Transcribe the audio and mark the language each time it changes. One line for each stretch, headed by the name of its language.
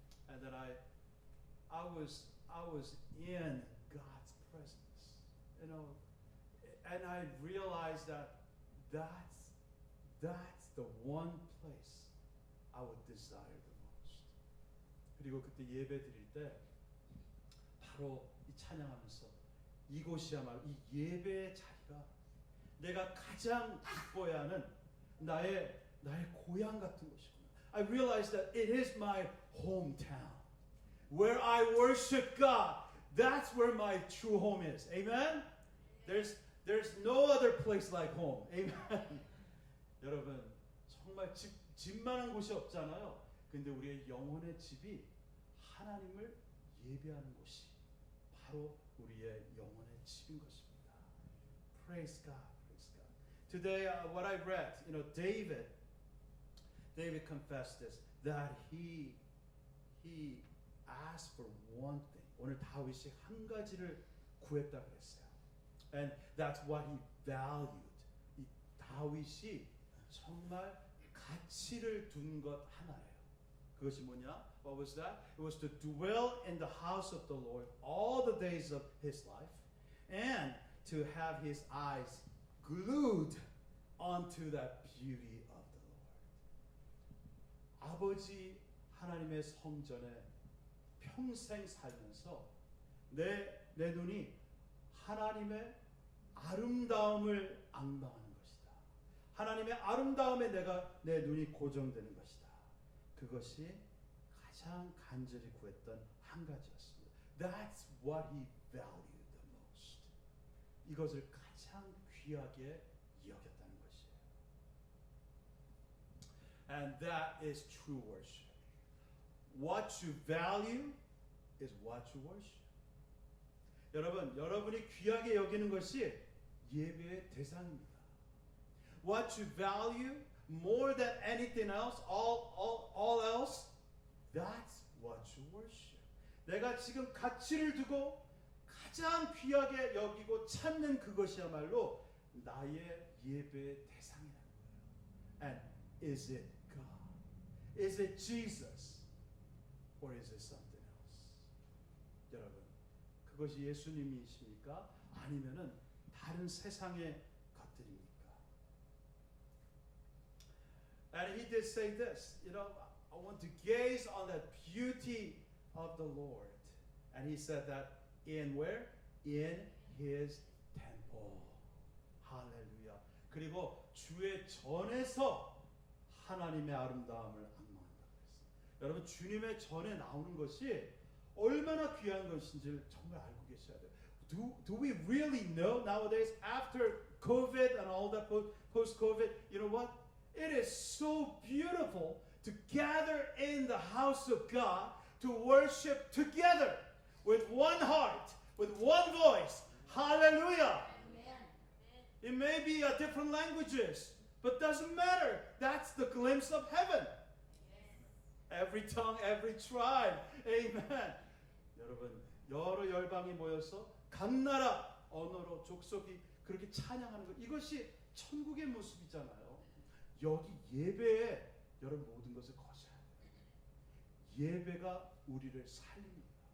English: And then I was in God's presence, you know, and I realized that's the one place I would desire the most.
Korean: 그리고 그때 예배 드릴 때 바로 이 찬양하면서 이곳이야말로 이 예배의 자리가 내가 가장 기뻐야 하는 나의 고향 같은 곳이구나.
English: I realized that it is my hometown. Where I worship God, that's where my true home is. Amen? There's no other place like home. Amen?
Korean: 여러분, 정말 집만한 곳이 없잖아요. 근데 우리의 영혼의 집이 하나님을 예배하는 곳이 바로 우리의 영혼의 집인 것입니다.
English: Praise God, praise God. Today, what I read, David confessed this, that he asked for one thing.
Korean: 오늘 다윗이 한 가지를 구했다 그랬어요.
English: And that's what he valued.
Korean: 이 다윗이 정말 가치를 둔 것 하나예요. 그것이 뭐냐?
English: What was that? It was to dwell in the house of the Lord all the days of his life and to have his eyes glued onto that beauty of the Lord.
Korean: 아버지 하나님의 성전에 평생 살면서 내 눈이 하나님의 아름다움을 앙망하는 것이다. 하나님의 아름다움에 내 눈이 고정되는 것이다. 그것이 가장 간절히 구했던 한 가지였습니다.
English: That's what he valued the most.
Korean: 이것을 가장 귀하게 여겼다는 것이에요.
English: And that is true worship. What you value is what you worship.
Korean: 여러분이 귀하게 여기는 것이 예배의 대상입니다.
English: What you value more than anything else, all else, that's what you worship.
Korean: 내가 지금 가치를 두고 가장 귀하게 여기고 찾는 그것이야말로 나의 예배의 대상이라는 거예요.
English: And is it God? Is it Jesus? Or is it something else?
Korean: 여러분, 그것이 예수님이십니까? 아니면은 다른 세상의 것들입니까?
English: And he did say this, I want to gaze on the beauty of the Lord. And he said that in where? In his temple. 할렐루야.
Korean: 그리고 주의 전에서 하나님의 아름다움을 앙망한다 그랬어요. 여러분, 주님의 전에 나오는 것이 얼마나 귀한 것인지를 정말 알고 계셔야 돼요.
English: Do we really know nowadays, after COVID and all that post-COVID, you know what? It is so beautiful to gather in the house of God to worship together with one heart, with one voice. Hallelujah. It may be different languages, but doesn't matter. That's the glimpse of heaven. Every tongue, every tribe. Amen.
Korean: 여러분, 여러 열방이 모여서 각 나라, 언어로, 족속이 그렇게 찬양하는 것, 이것이 천국의 모습이잖아요. 여기 예배에 여러분 모든 것을 거셔야 돼요. 예배가 우리를 살립니다.